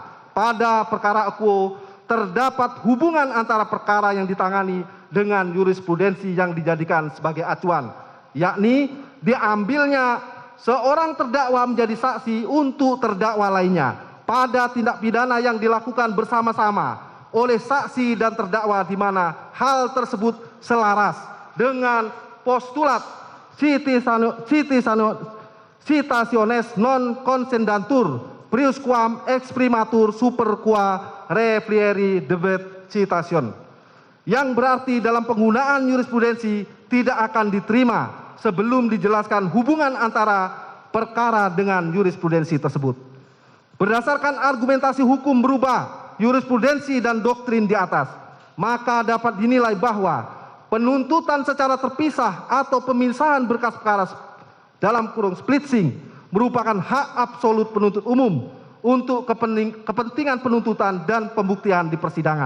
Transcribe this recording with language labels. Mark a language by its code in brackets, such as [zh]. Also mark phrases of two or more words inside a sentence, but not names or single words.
[id] pada perkara equo terdapat hubungan antara perkara yang ditangani dengan jurisprudensi yang dijadikan sebagai acuan, yakni diambilnya seorang terdakwa menjadi saksi untuk terdakwa lainnya pada tindak pidana yang dilakukan bersama-sama oleh saksi dan terdakwa di mana hal tersebut selaras dengan postulat [la] citationes non consendantur priusquam exprimatur super qua referiere debet citation, [id] yang berarti dalam penggunaan jurisprudensi tidak akan diterima sebelum dijelaskan hubungan antara perkara dengan jurisprudensi tersebut. Berdasarkan argumentasi hukum berubah jurisprudensi dan doktrin di atas, maka dapat dinilai bahwa penuntutan secara terpisah atau pemisahan berkas perkara dalam kurung splitsing merupakan hak absolut penuntut umum untuk kepentingan penuntutan dan pembuktian di persidangan.